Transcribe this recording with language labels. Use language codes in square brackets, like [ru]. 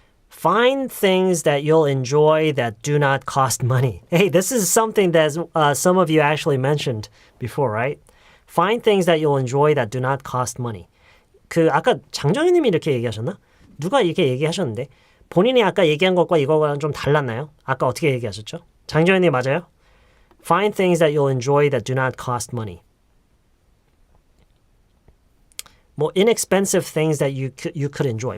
[en] Find things that you'll enjoy that do not cost money. Hey, this is something that some of you actually mentioned before, right? Find things that you'll enjoy that do not cost money. [ko] 아까 장정희님이 이렇게 얘기하셨나? 누가 이렇게 얘기하셨는데 본인이 아까 얘기한 것과 이거랑 좀 달랐나요? 아까 어떻게 얘기하셨죠? 장정희님 맞아요? [en] Find things that you'll enjoy that do not cost money. 뭐 inexpensive things that you could enjoy.